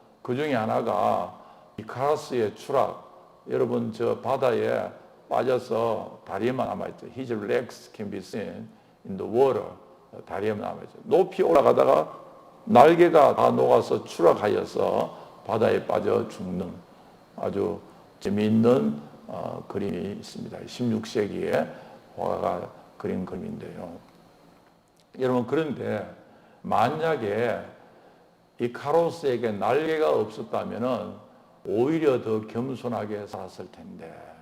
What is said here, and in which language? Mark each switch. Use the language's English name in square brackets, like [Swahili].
[Korean] 그 중에 하나가 이카루스의 추락. 여러분 저 바다에 빠져서 다리에만 남아있죠. [English] His legs can be seen in the water. [Korean] 다리에만 남아있죠. 높이 올라가다가 날개가 다 녹아서 추락하여서 바다에 빠져 죽는 아주 재미있는 그림이 있습니다. 16세기에 화가가 그린 그림인데요. 여러분, 그런데 만약에 이카루스에게 날개가 없었다면 오히려 더 겸손하게 살았을 텐데.